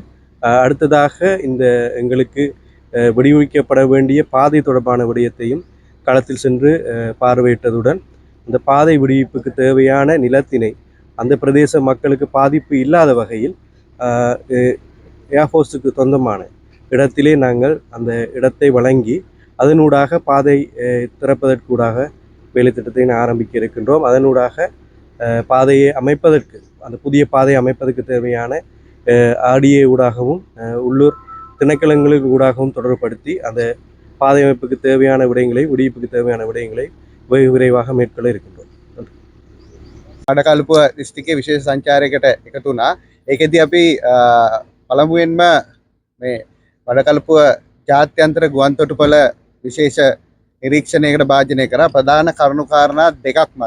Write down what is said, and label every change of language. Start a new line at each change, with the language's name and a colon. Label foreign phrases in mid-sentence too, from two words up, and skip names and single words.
Tamil: அடுத்ததாக இந்த எங்களுக்கு விடுவிக்கப்பட வேண்டிய பாதை தொடர்பான விடயத்தையும் களத்தில் சென்று பார்வையிட்டதுடன் இந்த பாதை விடுவிப்புக்கு தேவையான நிலத்தினை அந்த பிரதேச மக்களுக்கு பாதிப்பு இல்லாத வகையில் ஏர்ஃபோர்ஸுக்கு சொந்தமான இடத்திலே நாங்கள் அந்த இடத்தை வழங்கி அதனூடாக பாதை திறப்பதற்கூடாக வேலை திட்டத்தை ஆரம்பிக்க இருக்கின்றோம். அதனூடாக பாதையை அமைப்பதற்கு அந்த புதிய பாதையை அமைப்பதற்கு தேவையான ஆடிஏ ஊடாகவும் உள்ளூர் திணைக்களங்களுக்கு ஊடாகவும் தொடர்புபடுத்தி அந்த பாதை அமைப்புக்கு தேவையான விடயங்களை விடுவிப்புக்கு தேவையான விடயங்களை வெகு விரைவாக மேற்கொள்ள இருக்கின்றோம்.
Sinhala: මඩකල්පුව දිස්ත්‍රික්කයේ විශේෂ සංචාරයකට එකතු වුණා. ඒකෙදී අපි පළමුවෙන්ම මේ මඩකල්පුව ජාත්‍යන්තර ගුවන්තොටුපළ විශේෂ නිරීක්ෂණයකට භාජනය කරා. ප්‍රධාන කරුණු කාරණා දෙකක් මත.